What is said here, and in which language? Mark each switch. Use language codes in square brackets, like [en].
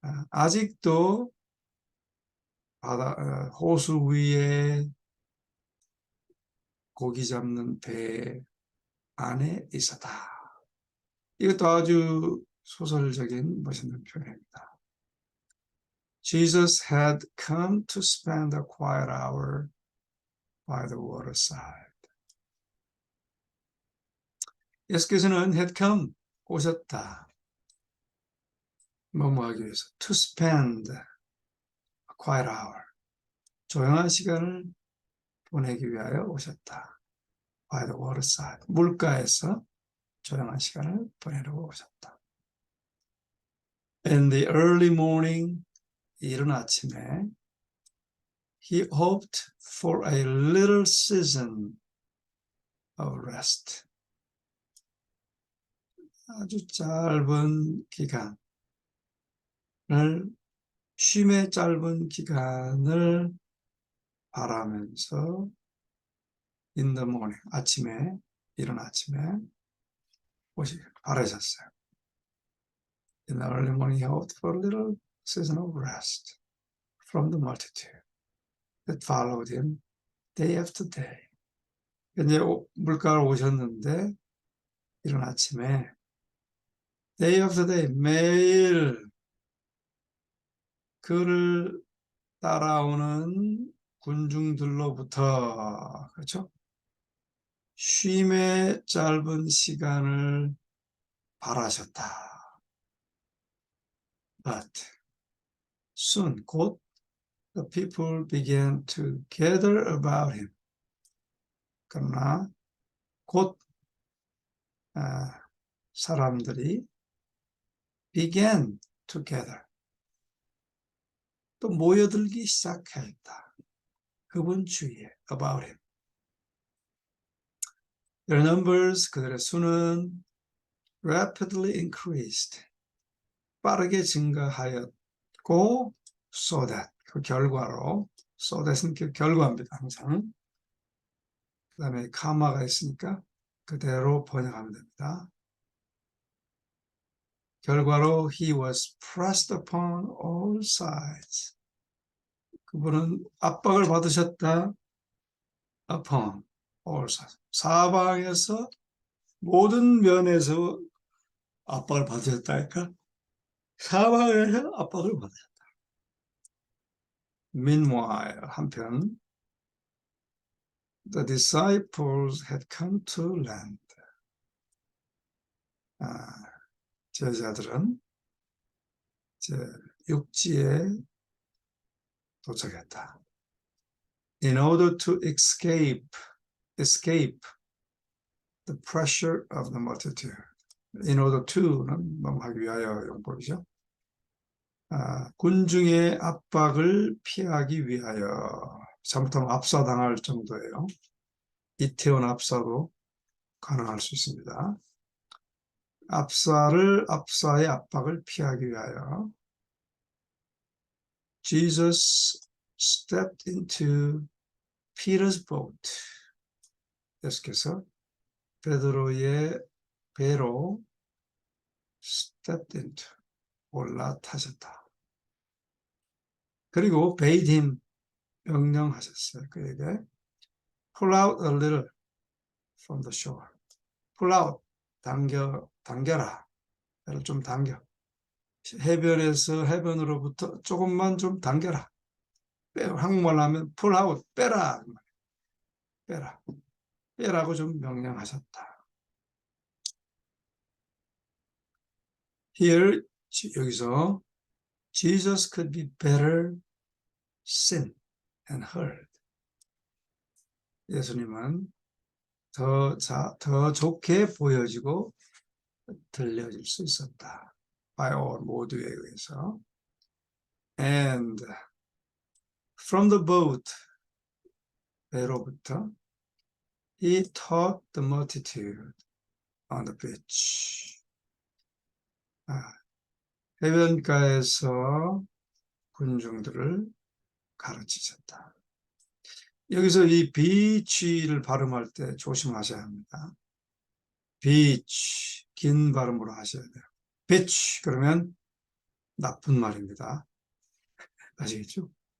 [ko] 아직도 호수 위에 고기 잡는 배 안에 있었다. 이것도 아주 소설적인 멋있는 표현입니다. [en] Jesus had come to spend a quiet hour by the waterside. [ko] 예수께서는 [en] had come, [ko] 오셨다. 뭐뭐 하기 위해서. [en] To spend a quiet hour. [ko] 조용한 시간을 보내기 위하여 오셨다. [en] By the waterside. [ko] 물가에서 조용한 시간을 보내려고 오셨다. [en] In the early morning, [ko] 이른 아침에 [en] he hoped for a little season of rest. [ko] 아주 짧은 기간을, 쉼의 짧은 기간을 바라면서 [en] in the morning, [ko] 아침에, 이른 아침에 바라셨어요. [en] In the early morning, he hoped for a little season of rest from the multitude that followed him day after day. [ko] 이제 물가를 오셨는데, 이른 아침에 [en] day after day, [ko] 매일 그를 따라오는 군중들로부터, 그렇죠? 쉼의 짧은 시간을 바라셨다. [en] But soon, [ko] 곧 [en] the people began to gather about him. [ko] 그러나 곧 사람들이 [en] began to gather. [ko] 또 모여들기 시작했다. 그분 주위에, [en] about him. Their numbers, [ko] 그들의 수는 [en] rapidly increased. [ko] 빠르게 증가하였고, [en] so that, [ko] 그 결과로, so that은 그 결과입니다, 항상. 그 다음에 카마가 있으니까 그대로 번역하면 됩니다. 결과로 [en] he was pressed upon all sides. [ko] 그분은 압박을 받으셨다. [en] upon all sides. [ko] 사방에서 모든 면에서 압박을 받으셨다니까. 사방에서 압박을 받으셨다. [en] Meanwhile, [ko] 한편 [en] the disciples had come to land. [ko] 제자들은 이제 육지에 도착했다. [en] In order to escape the pressure of the multitude. In order to [ko] 는 하기 위하여 용법이죠. 군중의 압박을 피하기 위하여. 잘못하면 압사당할 정도예요. 이태원 압사도 가능할 수 있습니다. 압사의 압박을 피하기 위하여 [en] Jesus stepped into Peter's boat. [ko] 예수께서 베드로의 배로 [en] stepped into, [ko] 올라타셨다. 그리고 [en] bade him, [ko] 명령하셨어요. 그에게 [en] pull out a little from the shore. pull out, [ko] 당겨라. 배를 좀 당겨. 해변에서 해변으로부터 조금만 좀 당겨라. 한국말로 하면 [en] pull out, [ko] 빼라. 빼라. 빼라고 좀 명령하셨다. [en] Here, [ko] 여기서 [en] Jesus could be better seen and heard. [ko] 예수님은 더 좋게 보여지고 들려질 수 있었다. [en] by all, [ko] 모두에 의해서. [en] And from the boat, [ko] 배로부터, [en] he taught the multitude on the beach. [ko] 해변가에서 군중들을 가르치셨다. 여기서 이 beach를 발음할 때 조심하셔야 합니다. [en] beach, [ko] 긴 발음으로 하셔야 돼요. beach, 그러면 나쁜 말입니다. 아시겠죠?